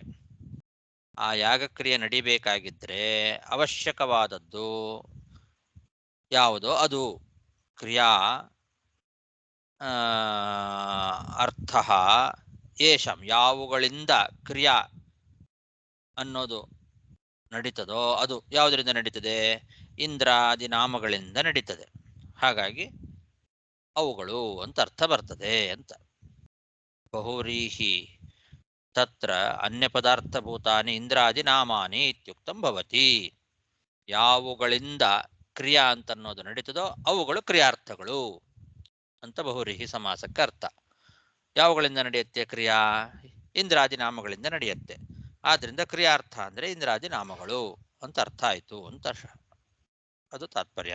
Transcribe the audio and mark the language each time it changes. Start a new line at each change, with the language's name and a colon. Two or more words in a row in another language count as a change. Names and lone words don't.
Kannada: ಆ ಯಾಗಕ್ರಿಯೆ ನಡಿಬೇಕಾಗಿದ್ರೆ ಅವಶ್ಯಕವಾದದ್ದು ಯಾವುದೋ ಅದು
Sanskrit: ಕ್ರಿಯಾ ಅರ್ಥ ಯೇಷಾಂ,
Kannada: ಯಾವುಗಳಿಂದ ಕ್ರಿಯಾ ಅನ್ನೋದು ನಡೀತದೋ ಅದು ಯಾವುದರಿಂದ ನಡೀತದೆ? ಇಂದ್ರಾದಿ ನಾಮಗಳಿಂದ ನಡೀತದೆ. ಹಾಗಾಗಿ ಅವುಗಳು ಅಂತ ಅರ್ಥ ಬರ್ತದೆ ಅಂತ.
Sanskrit: ಬಹುವ್ರೀಹಿ ತತ್ರ ಅನ್ಯ ಪದಾರ್ಥಭೂತಾನಿ ಇಂದ್ರಾದಿ ನಾಮಾನಿ ಇತ್ಯುಕ್ತಂ ಭವತಿ.
Kannada: ಯಾವುಗಳಿಂದ ಕ್ರಿಯಾ ಅಂತ ಅನ್ನೋದು ನಡೀತದೋ ಅವುಗಳು ಕ್ರಿಯಾರ್ಥಗಳು ಅಂತ ಬಹುವ್ರೀಹಿ ಸಮಾಸಕ್ಕೆ ಅರ್ಥ. ಯಾವುಗಳಿಂದ ನಡೆಯುತ್ತೆ ಕ್ರಿಯಾ? ಇಂದ್ರಾದಿ ನಾಮಗಳಿಂದ ನಡೆಯುತ್ತೆ. ಆದ್ರಿಂದ ಕ್ರಿಯಾರ್ಥ ಅಂದ್ರೆ ಇಂದ್ರಾದಿ ನಾಮಗಳು ಅಂತ ಅರ್ಥ ಆಯ್ತು ಅಂತ ಅದು ತಾತ್ಪರ್ಯ.